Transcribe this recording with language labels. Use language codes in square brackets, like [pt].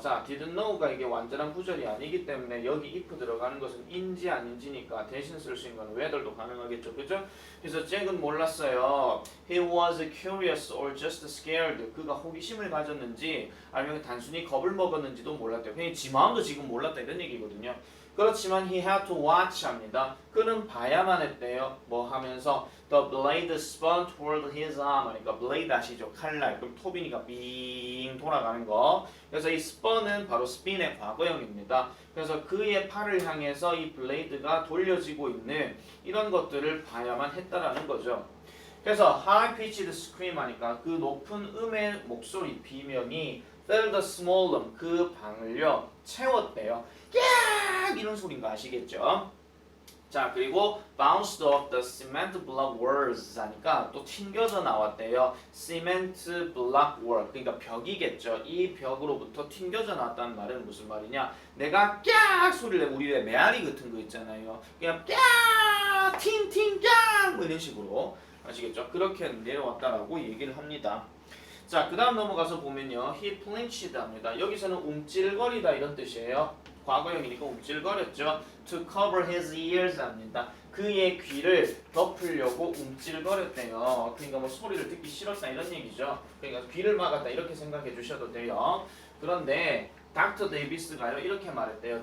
[ko] 자, [en] didn't know [ko] 가 이게 완전한 구절이 아니기 때문에 여기 if 들어가는 것은 인지 아닌지니까 대신 쓸 수 있는 건 whether도 가능하겠죠. 그죠? 그래서 잭은 몰랐어요. [en] He was curious or just scared. [ko] 그가 호기심을 가졌는지 아니면 단순히 겁을 먹었는지도 몰랐대요. 그냥 지 마음도 지금 몰랐다 이런 얘기거든요. 그렇지만 [en] he had to watch [ko] 합니다. 그는 봐야만 했대요. 뭐 하면서 [en] the blade spun toward his arm [ko] 하니까 blade 아시죠? 칼날. 그럼 톱이니까 빙 돌아가는 거. 그래서 이 spun은 바로 spin의 과거형입니다. 그래서 그의 팔을 향해서 이 블레이드가 돌려지고 있는 이런 것들을 봐야만 했다라는 거죠. 그래서 [en] high pitched scream [ko] 하니까 그 높은 음의 목소리 비명이 [en] fill the small room [ko] 그 방을요 채웠대요. 야! 이런 소리인 거 아시겠죠? 자, 그리고 [en] bounced off the cement block walls [ko] 하니까 또 튕겨져 나왔대요. [en] cement block wall [ko] 그러니까 벽이겠죠. 이 벽으로부터 튕겨져 나왔다는 말은 무슨 말이냐? 내가 깍 소리를 내고 우리 메아리 같은 거 있잖아요. 그냥 깍 팅팅 깍 뭐 이런 식으로 아시겠죠? 그렇게 내려왔다라고 얘기를 합니다. 자, 그 다음 넘어가서 보면요. [en] He flinched [ko] 합니다. 여기서는 움찔거리다 이런 뜻이에요. 과거형이니까 움찔거렸죠. [en] To cover his ears [ko] 합니다. 그의 귀를 덮으려고 움찔거렸대요. 그러니까 뭐 소리를 듣기 싫었다 이런 얘기죠. 그러니까 귀를 막았다 이렇게 생각해 주셔도 돼요. 그런데 닥터 데이비스가요 이렇게 말했대요.